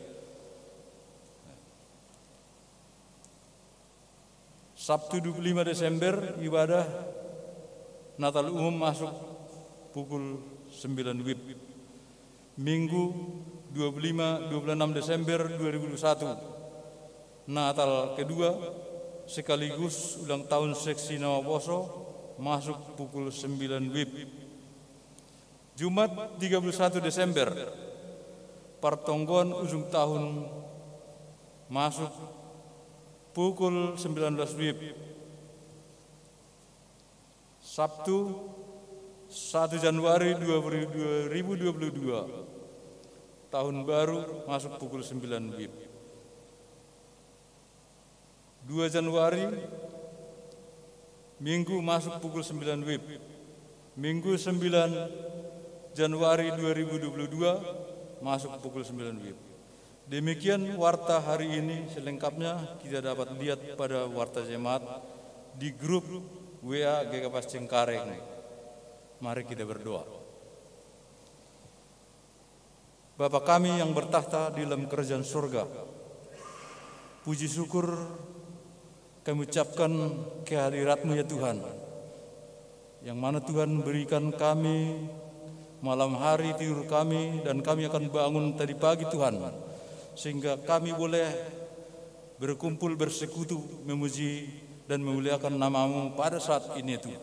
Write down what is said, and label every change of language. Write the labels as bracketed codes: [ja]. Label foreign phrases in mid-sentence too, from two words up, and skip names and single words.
[id] Sabtu 25 Desember ibadah Natal umum masuk pukul 9 WIB. Minggu 25-26 Desember 2021 Natal kedua sekaligus ulang tahun seksi Nawaposo masuk pukul 9 WIB. Jumat 31 Desember Partonggon ujung tahun masuk pukul 19 WIB. Sabtu 1 Januari 2022 tahun baru masuk pukul 9 WIB. 2 Januari Minggu masuk pukul 9 WIB. Minggu 9 Januari 2022 masuk pukul 9 WIB. Demikian warta hari ini, selengkapnya kita dapat lihat pada warta jemaat di grup WA GKP Cengkareng. Mari kita berdoa. Bapa kami yang bertahta di dalam kerajaan surga, puji syukur kami ucapkan kehadirat-Mu ya Tuhan, yang mana Tuhan berikan kami malam hari tidur kami, dan kami akan bangun tadi pagi Tuhan, sehingga kami boleh berkumpul bersekutu memuji dan memuliakan nama-Mu pada saat ini Tuhan.